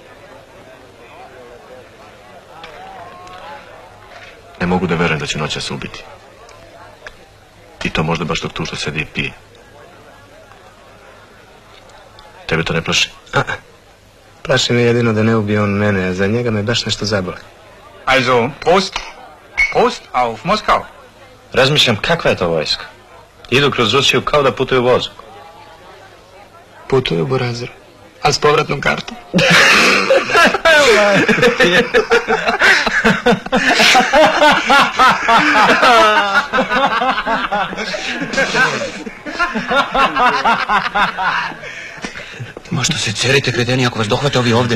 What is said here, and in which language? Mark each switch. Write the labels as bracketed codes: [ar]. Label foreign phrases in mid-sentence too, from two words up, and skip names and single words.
[sr] Ne mogu da verujem da će noćas ubiti. I to možda baš dok tu što sedi i pije. Tebe to ne plaši? Plaši me jedino da ne ubije on mene, a za njega me baš nešto zabole. [de] Also, Prost. Prost auf Moskau. [sr] Razmišljam kakva je to vojska. Idu kroz Rusiju kao da putuju vozom. Putuju u Burazeru, a s povratnom kartom. Ma što se cerite, kreteni, ako vas dohvate ovi ovdje?